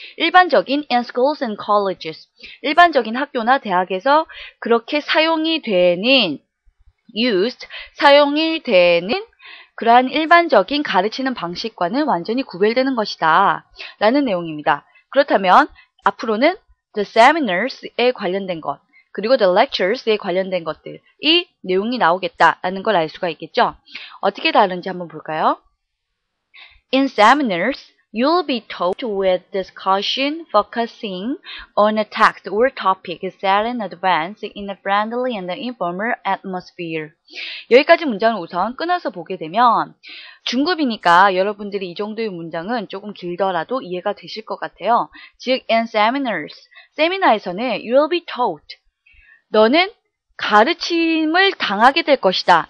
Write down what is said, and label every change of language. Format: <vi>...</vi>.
<ko>일반적인</ko> <en>in schools and colleges,</en> <ko>일반적인 학교나 대학에서 그렇게 사용이 되는 used, 사용이 되는 그러한 일반적인 가르치는 방식과는 완전히 구별되는 것이다 라는 내용입니다. 그렇다면 앞으로는 the seminars에 관련된 것, 그리고 the lectures에 관련된 것들, 이 내용이 나오겠다라는 걸 알 수가 있겠죠. 어떻게 다른지 한번 볼까요?</ko> <en>In seminars, you'll be taught with discussion focusing on a text or topic set in advance in a friendly and informal atmosphere.</en> <ko>여기까지 문장을 우선 끊어서 보게 되면 중급이니까 여러분들이 이 정도의 문장은 조금 길더라도 이해가 되실 것 같아요. 즉,</ko> <en>in seminars,</en> <ko>세미나에서는</ko> <en>you'll be taught,</en> <ko>너는 가르침을 당하게 될 것이다.</ko>